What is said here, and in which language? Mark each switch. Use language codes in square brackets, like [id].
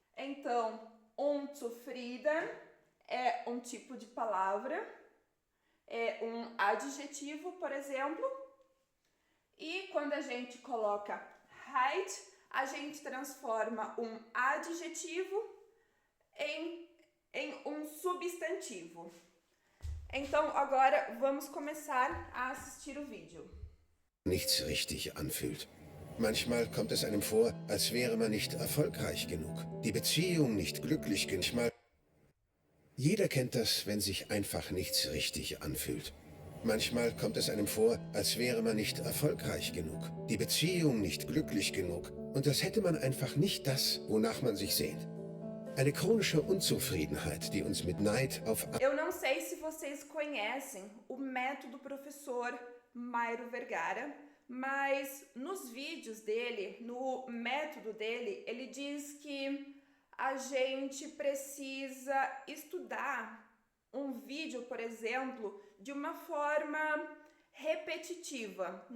[pt] Então, unzufrieden é um tipo de palavra, é um adjetivo, por exemplo, e quando a gente coloca Heit, a gente transforma um adjetivo em um substantivo. Então, agora vamos começar a assistir o vídeo. [de] Nichts richtig anfühlt. Manchmal kommt es einem vor, als wäre man nicht erfolgreich genug, die Beziehung nicht glücklich genug. Jeder kennt das, wenn sich einfach nichts richtig anfühlt. Manchmal kommt es einem vor, als wäre man nicht erfolgreich genug, die Beziehung nicht glücklich genug und als hätte man einfach nicht das, wonach man sich sehnt. Eine chronische Unzufriedenheit, die uns mit Neid auf... [pt] Eu não sei se vocês conhecem o método professor Mairo Vergara, mas nos vídeos dele, no método dele, ele diz que a gente precisa estudar um vídeo, por exemplo, de uma forma repetitiva.